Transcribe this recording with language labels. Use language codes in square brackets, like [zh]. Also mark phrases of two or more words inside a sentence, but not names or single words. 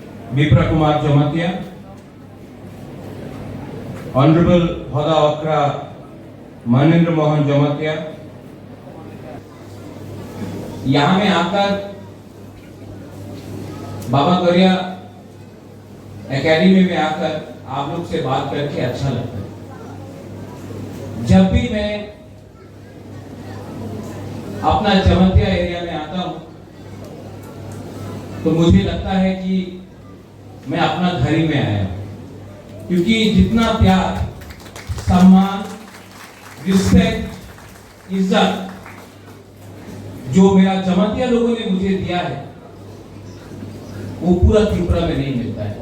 [en] Vipra Kumar Jamatia, Honorable Hoda Okra Manindra Mohan Jamatia, [hi] यहाँ में आकर बाबा गौरिया एकेडमी में आकर आप लोग से बात करके अच्छा लगता है। जब भी मैं अपना जमतिया एरिया में आता हूं तो मुझे लगता है कि मैं अपना घर ही में आया हूं, क्योंकि जितना प्यार, सम्मान, रिस्पेक्ट, इज्जत जो मेरा जमतिया लोगों ने मुझे दिया है वो पूरा त्रिपुरा में नहीं मिलता है।